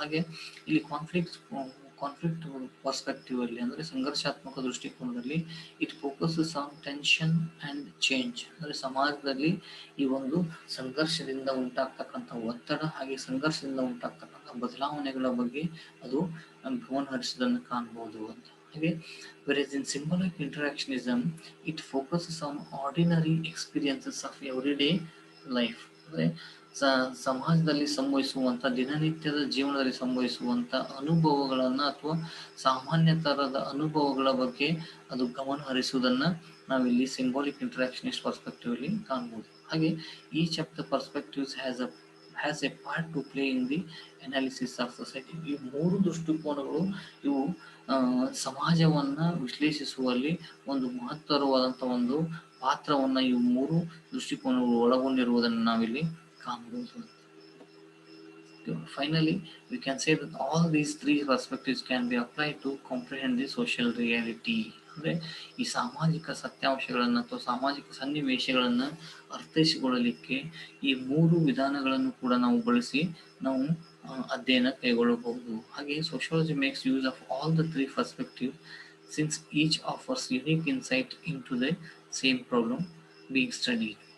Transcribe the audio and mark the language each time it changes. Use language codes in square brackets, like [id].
[en] ಹಾಗೆ ಇಲ್ಲಿ conflict perspective ಅಲ್ಲಿ [kn] ಅಂದರೆ ಸಂಘರ್ಷಾತ್ಮಕ ದೃಷ್ಟಿಕೋನದಲ್ಲಿ [en] It focuses on tension and change. [kn] ಅಂದರೆ ಸಮಾಜದಲ್ಲಿ ಈ ಒಂದು ಸಂಘರ್ಷದಿಂದ ಉಂಟಾಗ್ತಕ್ಕಂಥ ಒತ್ತಡ ಹಾಗೆ ಸಂಘರ್ಷದಿಂದ ಉಂಟಾಗ್ತಕ್ಕಂಥ ಬದಲಾವಣೆಗಳ ಬಗ್ಗೆ ಅದು ಗಮನ ಹರಿಸೋದನ್ನು ಕಾಣ್ಬೋದು ಅಂತ. [en] ಹಾಗೆ whereas in symbolic interactionism it focuses on ordinary experiences of everyday life. [kn] ಅಂದರೆ ಸಮಾಜದಲ್ಲಿ ಸಂಭವಿಸುವಂಥ ದಿನನಿತ್ಯದ ಜೀವನದಲ್ಲಿ ಸಂಭವಿಸುವಂಥ ಅನುಭವಗಳನ್ನು ಅಥವಾ ಸಾಮಾನ್ಯ ಥರದ ಅನುಭವಗಳ ಬಗ್ಗೆ ಅದು ಗಮನ ಹರಿಸುವುದನ್ನು ನಾವಿಲ್ಲಿ ಸಿಂಬಾಲಿಕ್ ಇಂಟರಾಕ್ಷನಿಸ್ಟ್ ಪರ್ಸ್ಪೆಕ್ಟಿವ್ ಅಲ್ಲಿ ಕಾಣ್ಬೋದು. [en] ಹಾಗೆ each of the perspectives has a part to play in the analysis of society. [kn] ಈ ಮೂರು ದೃಷ್ಟಿಕೋನಗಳು ಇವು ಸಮಾಜವನ್ನು ವಿಶ್ಲೇಷಿಸುವಲ್ಲಿ ಒಂದು ಮಹತ್ತರವಾದಂಥ ಒಂದು ಪಾತ್ರವನ್ನು ಇವು ಮೂರು ದೃಷ್ಟಿಕೋನಗಳು ಒಳಗೊಂಡಿರುವುದನ್ನು ನಾವಿಲ್ಲಿ ಕಾಣಬಹುದು. [en] Finally, we can say that all these three perspectives can be applied to comprehend the social reality. [kn] ಅಂದರೆ ಈ ಸಾಮಾಜಿಕ ಸತ್ಯಾಂಶಗಳನ್ನು ಅಥವಾ ಸಾಮಾಜಿಕ ಸನ್ನಿವೇಶಗಳನ್ನು ಅರ್ಥೈಸಿಕೊಳ್ಳಲಿಕ್ಕೆ ಈ ಮೂರು ವಿಧಾನಗಳನ್ನು ಕೂಡ ನಾವು ಬಳಸಿ ನಾವು ಅಧ್ಯಯನ ಕೈಗೊಳ್ಳಬಹುದು. [en] ಹಾಗೆ sociology makes use of all the three perspective since each offers unique insight in to the same problem being study.